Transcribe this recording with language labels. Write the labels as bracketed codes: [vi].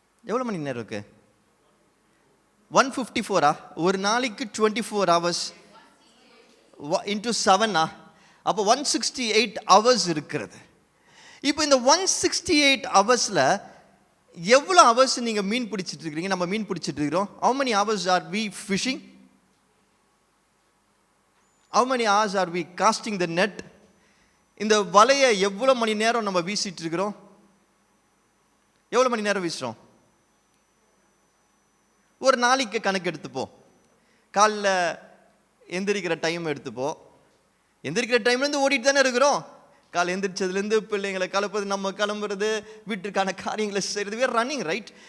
[ta] எவ்வளோ மணி நேரம் இருக்கு? 154 ஒரு நாளைக்கு [en] 24 hours into 7 [ta] அப்போ 168 hours இருக்கிறது. இப்போ இந்த 168 ஹவர்ஸில் எவ்வளோ ஹவர்ஸ் நீங்கள் மீன் பிடிச்சிட்டு இருக்கிறீங்க? நம்ம மீன் பிடிச்சிட்டு இருக்கிறோம். [en] how many hours are we fishing? how many hours are we casting the net? [ta] இந்த வலையை எவ்வளோ மணி நேரம் நம்ம வீசிட்டு இருக்கிறோம்? எவ்வளோ மணி நேரம் வீசுகிறோம்? ஒரு நாளைக்கு கணக்கு எடுத்துப்போம். காலைல எந்திரிக்கிற டைம் எடுத்துப்போம். எந்திரிக்கிற டைம்லேருந்து ஓடிட்டு தானே இருக்கிறோம். காலை எந்திரிச்சதுலேருந்து பிள்ளைங்களை கலப்பது, நம்ம கிளம்புறது, வீட்டுக்கான காரியங்களை செய்கிறது, வேறு ரன்னிங் ரைட்.